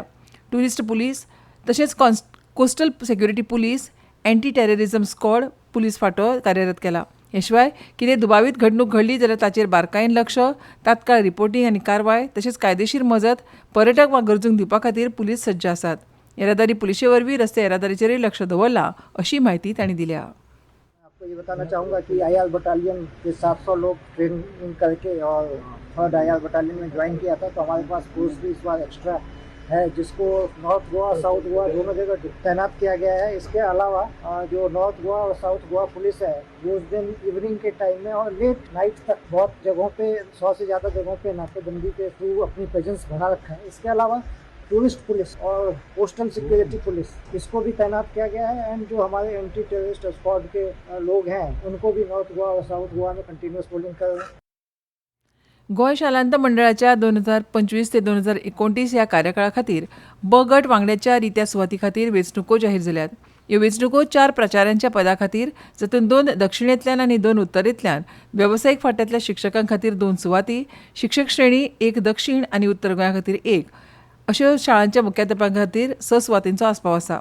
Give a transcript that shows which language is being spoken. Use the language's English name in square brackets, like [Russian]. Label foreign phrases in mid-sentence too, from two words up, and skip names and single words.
[English] tourist police [Konkani] तशेंच [English] coastal security police, anti terrorism squad police [Konkani] फांटो कार्यरत केला. हे शिवाय कितें दुबावीत घडणूक घडली जाल्यार ताचेर बारकायेन लक्ष, तात्काळ रिपोर्टिंग आनी कारवाय तशेंच कायदेशीर मजत पर्यटक वा गरजूंक दिवपा खातीर पुलीस सज्ज आसात. येरादारी पुलिशे वरवीं रस्ते येरादारीचेरय लक्ष दवरलां अशी माहिती तांणी दिल्या. [Hindi] आपको ये बताना चाहूँगा कि आईआर बटालियन के 700 लोग ट्रेनिंग करके और 3rd आईआर बटालियन में ज्वाइन किया था, तो हमारे पास फोर्स भी इस बार एक्स्ट्रा है जिसको नॉर्थ गोवा साउथ गोवा दोनों जगह तैनात किया गया है. इसके अलावा जो नॉर्थ गोवा और साउथ गोवा पुलिस है वो उस दिन इवनिंग के टाइम में और [English] late night [Hindi] तक बहुत जगहों पे 100 से ज़्यादा जगहों पे नाकेबंदी के थ्रू अपनी प्रेजेंस बना रखा है. इसके अलावा [English] tourist police [Hindi] और [English] coastal security police [Hindi] इसको भी तैनात किया गया है. एंड जो हमारे [English] anti terrorist squad [Hindi] के लोग हैं उनको भी नॉर्थ गोवा और साउथ गोवा में [English] continuous polling [Hindi] कर रहे हैं. [Konkani] गोंय शालांत मंडळाच्या 2025 ते 2029 ह्या कार्यकाळा खातीर ब गट वांगड्याच्या रित्या सुवाती खातीर वेंचणुको जाहीर जाल्यात. ह्यो वेंचणुको 4 प्रचारांच्या पदां खातीर, जातूंत 2 दक्षिणेंतल्यान आनी 2 उत्तरेंतल्यान, वेवसायीक फांट्यांतल्या शिक्षकां खातीर 2 सुवाती, शिक्षक श्रेणी 1 दक्षिण आनी उत्तर गोंया खातीर 1 अश्यो शाळांच्या मुख्याध्यापकां खातीर 6 सुवातींचो आस्पाव आसा.